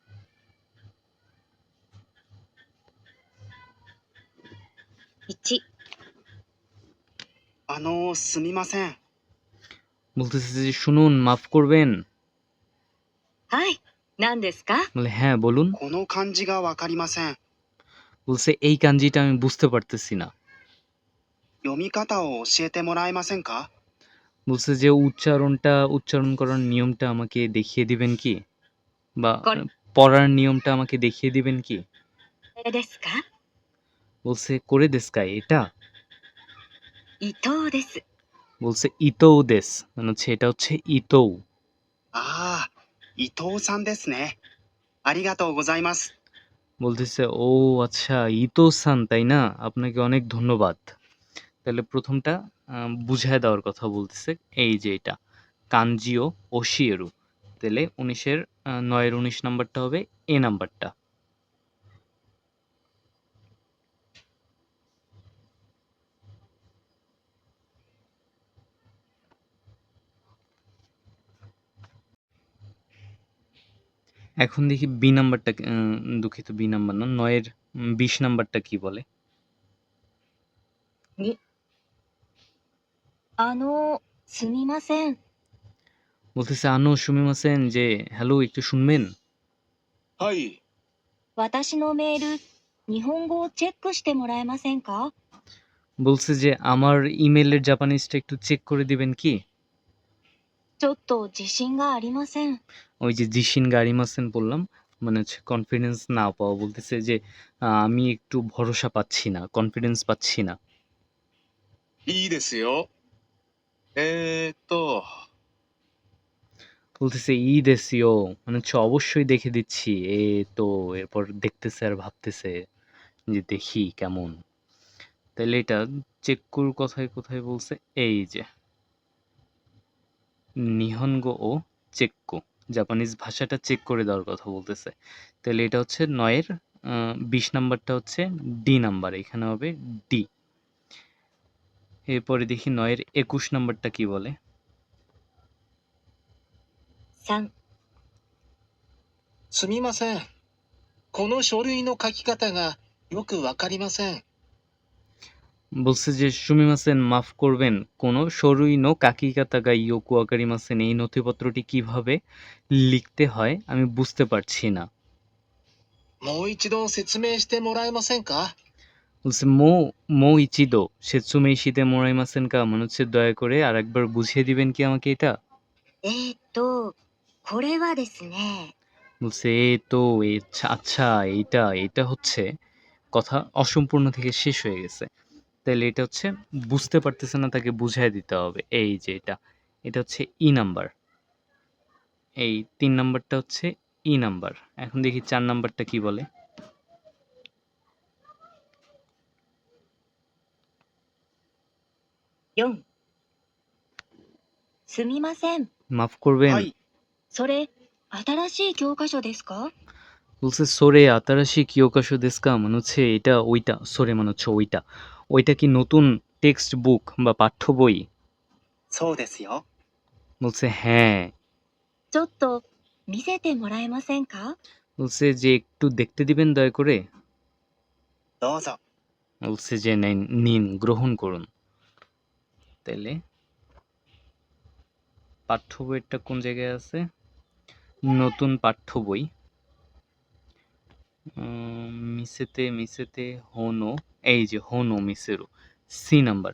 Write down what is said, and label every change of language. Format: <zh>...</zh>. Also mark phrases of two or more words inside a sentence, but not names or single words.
<ja>1、すみません。</ja> <bn>বলতেছে যে শুনুন, মাফ করবেন।</bn> <ja>はい、何ですか？</ja> <bn>বলে হ্যাঁ বলুন।</bn> <ja>この漢字がわかりません。</ja> <bn>বলছে এই কাঞ্জিটা আমি বুঝতে পারতেছি না।</bn> <ja>読み方を教えてもらえませんか？</ja> <bn>বলছে যে উচ্চারণ করার নিয়মটা আমাকে দেখিয়ে দিবেন কি, বা কর- পড়ার নিয়মটা আমাকে দেখিয়ে দিবেন কি।</bn> <ja>これですか？</ja> <bn>বলছে</bn> <ja>これですか</ja> <bn>এটা।</bn> <ja>伊藤です。</ja> <bn>বলছে</bn> <ja>伊藤です</ja> <bn>মানে হচ্ছে এটা হচ্ছে ইতৌ।</bn> <ja>ああ、伊藤さんですね。ありがとうございます。</ja> <bn>বলতেছে ও আচ্ছা</bn> <ja>伊藤さん</ja> <bn>তাই না, আপনাকে অনেক ধন্যবাদ। তাহলে প্রথমটা বুঝায় দেওয়ার কথা বলতেছে, এই যে এটা</bn> <ja>漢字を教える.</ja> <bn>তাহলে 9-এর 19 নাম্বারটা হবে এ নাম্বারটা। এখন দেখি বি নাম্বারটা, দুঃখিত বি নাম্বার না, 9-এর 20 নাম্বারটা কি বলে।</bn> <ja>すみません。</ja> <bn>বলতেছে</bn> <ja>あのすみません,</ja> <bn>যে হ্যালো একটু শুনবেন।</bn> <ja>はい。私のメール、日本語をチェックしてもらえませんか？</ja> <bn>বলছে যে আমার ইমেলের জাপানিজটা একটু চেক করে দিবেন কি।</bn> <ja>ちょっと自信がありません。</ja> <bn>ওই যে</bn> <ja>自信がありません</ja> <bn>বললাম, মানে হচ্ছে কনফিডেন্স না পাওয়া। বলতেছে যে আমি একটু ভরসা পাচ্ছি না, কনফিডেন্স পাচ্ছি না।</bn> <ja>いいですよ。えーっと、</ja> <bn>বলতেছে</bn> <ja>いいですよ</ja> <bn>মানে হচ্ছে অবশ্যই দেখে দিচ্ছি। তো এরপর দেখতেছে আর ভাবতেছে যে দেখি কেমন। তাহলে এটা চেক্কুর কথায় কোথায় বলছে, এই যে</bn> <ja>日本語をチェック,</ja> <bn>জাপানিজ ভাষাটা চেক করে দেওয়ার কথা বলতেছে। তাহলে এটা হচ্ছে 9-এর 20 নাম্বারটা হচ্ছে ডি নাম্বার, এখানে হবে ডি। এরপরে দেখি 9-এর 21 নাম্বারটা কি বলে।</bn> <ja>3、すみません。この書類の書き方がよくわかりません。</ja> <bn>বলছে যে সুমিমাসেন মাফ করবেন,</bn> <ja>この書類の書き方がよくわかりません,</ja> <bn>এই নথিপত্রটি কিভাবে লিখতে হয় আমি বুঝতে পারছি না।</bn> <ja>もう一度説明してもらえませんか？</ja> <bn>বলছে</bn> <ja>もう一度説明してもらえませんか</ja> <bn>মানে হচ্ছে দয়া করে আর একবার বুঝিয়ে দিবেন কি আমাকে এটা।</bn> <ja>これはですね、</ja> <bn>বলছে তো আচ্ছা এটা হচ্ছে কথা অসম্পূর্ণ থেকে শেষ হয়ে গেছে। তাহলে এটা হচ্ছে বুঝতে পারতেছে না, তাকে বুঝাই দিতে হবে। এই যে এটা হচ্ছে ই নাম্বার, এই 3 নাম্বারটা হচ্ছে ই নাম্বার। এখন দেখি 4 নাম্বারটা কি বলে।</bn> <ja>4、すみません。</ja> <bn>মাফ করবেন।</bn> <ja>はい、それ、新しい教科書ですか？</ja> <bn>বলছে</bn> <ja>それ新しい教科書ですか</ja> <bn>মানে হচ্ছে এটা ওইটা, সোরে মানে হচ্ছে ওইটা কি নতুন</bn> <en>text book</en> <bn>বা পাঠ্য বই।</bn> <ja>そうですよ。</ja> <bn>বলছে হ্যাঁ।</bn> <ja>ちょっと見せてもらえませんか？</ja> <bn>বলছে যে একটু দেখতে দিবেন দয়া করে।</bn> <ja>どうぞ。</ja> <bn>বলছে যে নিন গ্রহণ করুন। তাইলে পাঠ্য বইটা কোন জায়গায় আছে, নতুন পাঠ্য বই,</bn> <ja>見せて本を,</ja> <bn>এই যে</bn> <ja>本を見せる,</ja> <bn>সি নাম্বার।</bn>